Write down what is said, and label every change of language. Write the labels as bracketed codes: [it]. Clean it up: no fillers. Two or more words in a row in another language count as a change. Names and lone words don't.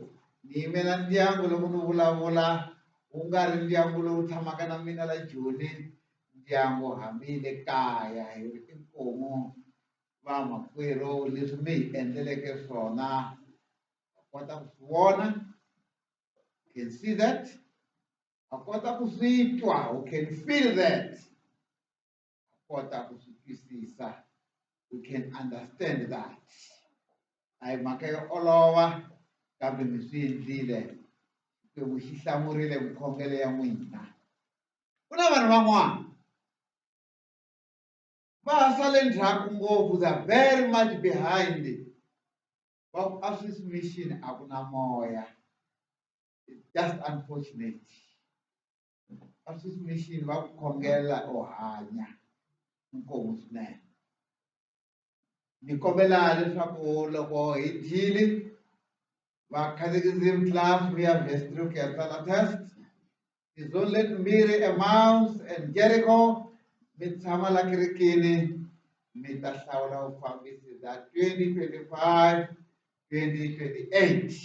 [ts] Ni yimela ndyangu loko ni vulavula, wu nga ri ndyangu lowu tshamaka na mina la Joni, ndyangu hambi le kaya hi ri inkomu vamakwerhu leswi mi hi endleleke swona. Va kota ku swi vona, [en] you can see that. [ts] Va kota ku swi twa, [en] you can feel that. [ts] Va kota ku swi twisisa, [en] we can understand that. [ts] A hi mhaka yo olova, kambe mi swi endlile. Xikwembu xi hlamurile mikhongelo ya n'wina. Ku na vanhu van'wana va ha sale ndzhaku ngopfu, [en] they are very much behind. [ts] Va ku a Swiss Mission a ku na moya. [en] It's just unfortunate. [ts] A Swiss Mission va ku khongela u hanya. Inkomu swinene. Ni kombela leswaku loko hi dyile, va [en] catechism class [ts] mi ya vestry ku ya tsala test. Tizonle timbirhi Emmaus and Jericho, mi tshama la kerekeni, mi ta hlawula vufambisi bya 2025-2028.